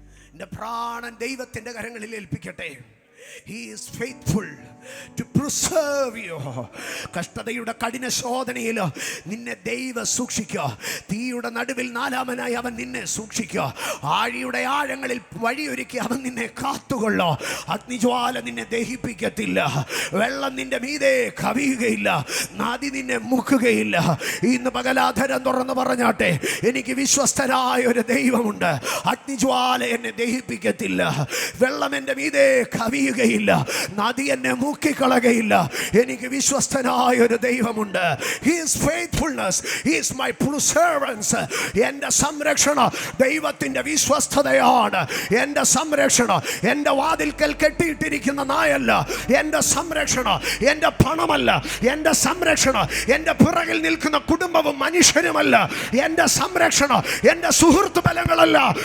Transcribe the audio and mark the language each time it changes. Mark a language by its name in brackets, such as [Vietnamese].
[Malayalam] നിന്റെ പ്രാണൻ ദൈവത്തിന്റെ കരങ്ങളിൽ ഏൽപ്പിക്കട്ടെ. [English] He is faithful to preserve you. [Malayalam] കഷ്ടതയുടെ കഠിന ശോധനയിൽ നിന്നെ ദൈവം സൂക്ഷിക്കുക. തീയുടെ നടുവിൽ നാലാമനായി അവൻ നിന്നെ സൂക്ഷിക്കുക. ആഴിയുടെ ആഴങ്ങളിൽ വഴിയൊരുക്കി അവൻ നിന്നെ കാത്തുകൊള്ളോ. അഗ്നിജ്വാല നിന്നെ ദഹിപ്പിക്കത്തില്ല, വെള്ളം നിന്റെ മീതെ കവിയുകയില്ല, നദി നിന്നെ മുക്കുകയില്ല. ഇന്ന് പകലാധരം തുറന്ന് പറഞ്ഞാട്ടെ, എനിക്ക് വിശ്വസ്തനായ ഒരു ദൈവമുണ്ട്. അഗ്നിജ്വാല എന്നെ ദഹിപ്പിക്കത്തില്ല, വെള്ളം എൻ്റെ മീതെ കവിയുകയില്ല, നദി എന്നെ മുക്കിക്കളകയില്ല. എനിക്ക് വിശ്വസ്തനായ ഒരു ദൈവമുണ്ട്. [English] His faithfulness is my preservance. [Malayalam] എൻ്റെ സംരക്ഷണം ദൈവത്തിൻ്റെ വിശ്വസ്തതയാണ്. എൻ്റെ സംരക്ഷണം എൻ്റെ വാതിൽക്കൽ കെട്ടിയിട്ടിരിക്കുന്ന നായല്ല. എൻ്റെ സംരക്ഷണം എൻ്റെ പണമല്ല. എൻ്റെ സംരക്ഷണം എൻ്റെ പിറകിൽ നിൽക്കുന്ന കുടുംബവും മനുഷ്യരുമല്ല. എൻ്റെ സംരക്ഷണം എൻ്റെ സുഹൃത്ത് ബലങ്ങളല്ല.